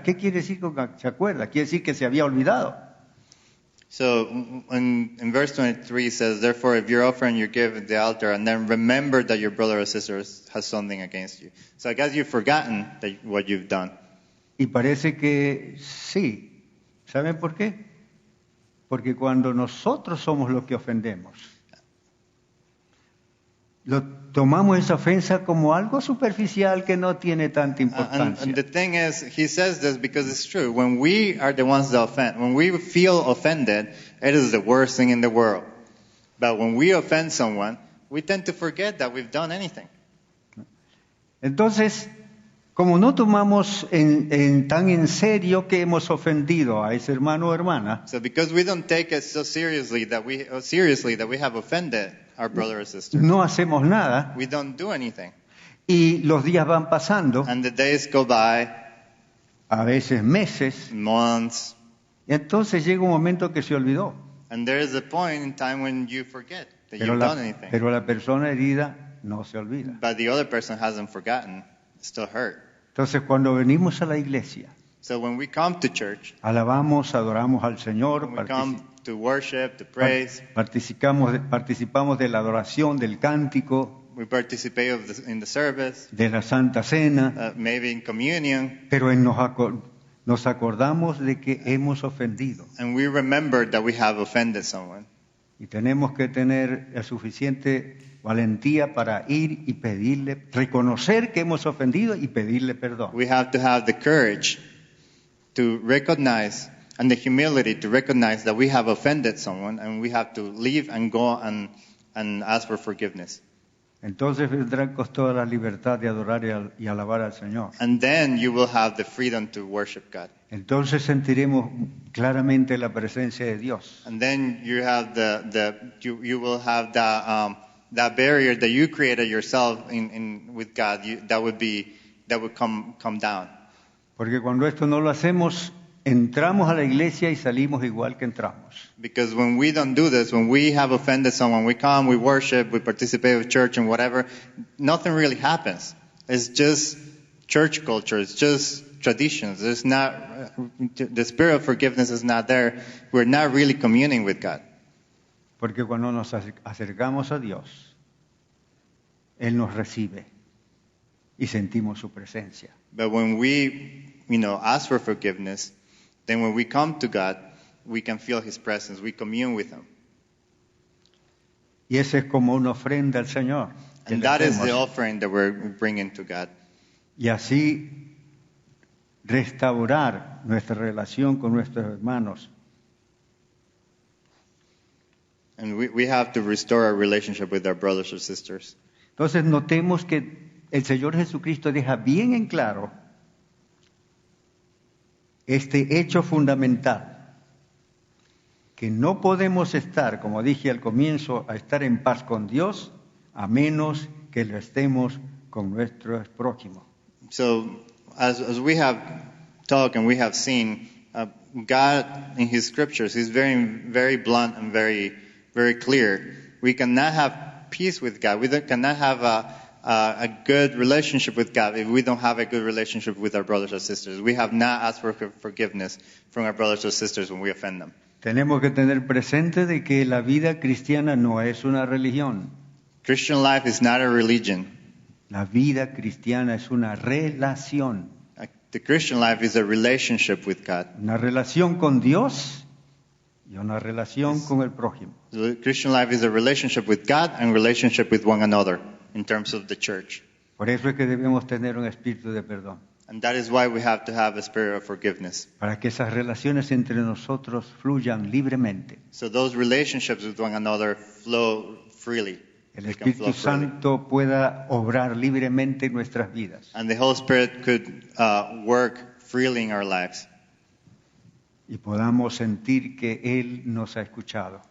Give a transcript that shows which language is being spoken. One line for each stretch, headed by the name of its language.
Spanish: ¿Qué quiere decir con que se acuerda? Quiere decir que se había olvidado.
English: So in verse 23 it says, therefore, if you're offering your gift at the altar, and then remember that your brother or sister has something against you. So I guess you've forgotten what you've done.
Spanish: Y parece que sí. ¿Saben por qué? Porque cuando nosotros somos los que ofendemos, tomamos esa ofensa como algo superficial que no tiene tanta importancia.
English: And the thing is, he says this because it's true. When we are the ones that offend, when we feel offended, it is the worst thing in the world. But when we offend someone, we tend to forget that we've done anything.
Spanish: Entonces, como no tomamos tan en serio que hemos ofendido a ese hermano o hermana,
English: So because we don't take it so seriously that we have offended our brother or sister,
Spanish: no hacemos nada
English: we don't do anything.
Spanish: y los días van pasando,
English: And the days go by,
Spanish: a veces meses,
English: months,
Spanish: y entonces llega un momento que se olvidó.
English: and there is a point in time when you forget that
Spanish: Pero
English: you've done anything.
Spanish: pero la persona herida no se olvida.
English: But the other person hasn't forgotten, still hurt.
Spanish: Entonces, cuando venimos a la iglesia,
English: So when we come to church,
Spanish: alabamos, adoramos al Señor,
English: when we come to worship, to praise,
Spanish: participamos de la adoración, del cántico,
English: we participate in the service,
Spanish: de la Santa Cena,
English: maybe in communion,
Spanish: pero nos acordamos de que hemos ofendido
English: and we remember that we have offended someone.
Spanish: y tenemos que tener la suficiente valentía para ir y pedirle, reconocer que hemos ofendido y pedirle perdón.
English: We have to have the courage to recognize and the humility to recognize that we have offended someone, and we have to leave and go and ask for forgiveness.
Spanish: Entonces vendrán con toda la libertad de adorar y alabar al Señor.
English: And then you will have the freedom to worship God.
Spanish: Entonces sentiremos claramente la presencia de Dios.
English: And then you have you will have that barrier that you created yourself with God. That would come down.
Spanish: Porque cuando esto no lo hacemos, entramos a la iglesia y salimos igual que entramos.
English: Because when we don't do this, when we have offended someone, we come, we worship, we participate with church and whatever, nothing really happens. It's just church culture. It's just traditions. There's not the spirit of forgiveness is not there. We're not really communing with God.
Spanish: Porque cuando nos acercamos a Dios, Él nos recibe y sentimos su presencia.
English: But when we, ask for forgiveness, then when we come to God, we can feel His presence. We commune with Him.
Spanish: Y esa es como una ofrenda al Señor.
English: And that is the offering that we're bringing to God.
Spanish: Y así restaurar nuestra relación con nuestros hermanos.
English: And we have to restore our relationship with our brothers or sisters.
Spanish: Entonces notemos que el Señor Jesucristo deja bien en claro este hecho fundamental, que no podemos estar, como dije al comienzo, a estar en paz con Dios a menos que lo estemos con nuestros prójimos.
English: So, as we have talked and we have seen, God in His scriptures, He's very, very blunt and very, very clear. We cannot have peace with God. We cannot have a good relationship with God if we don't have a good relationship with our brothers or sisters. We have not asked for forgiveness from our brothers or sisters when we offend them.
Spanish: Tenemos que tener presente de que la vida cristiana no es una religión.
English: Christian life is not a religion.
Spanish: La vida cristiana es una relación.
English: The Christian life is a relationship with God.
Spanish: Una relación con Dios y una relación con el prójimo.
English: The Christian life is a relationship with God and relationship with one another in terms of the church.
Spanish: Por eso es que debemos tener un espíritu de perdón.
English: And that is why we have to have a spirit of forgiveness.
Spanish: Para que esas relaciones entre nosotros fluyan libremente.
English: So those relationships with one another flow freely.
Spanish: El Espíritu Santo pueda obrar libremente en nuestras vidas.
English: And the Holy Spirit could work freely in our lives.
Spanish: Y podamos sentir que Él nos ha escuchado.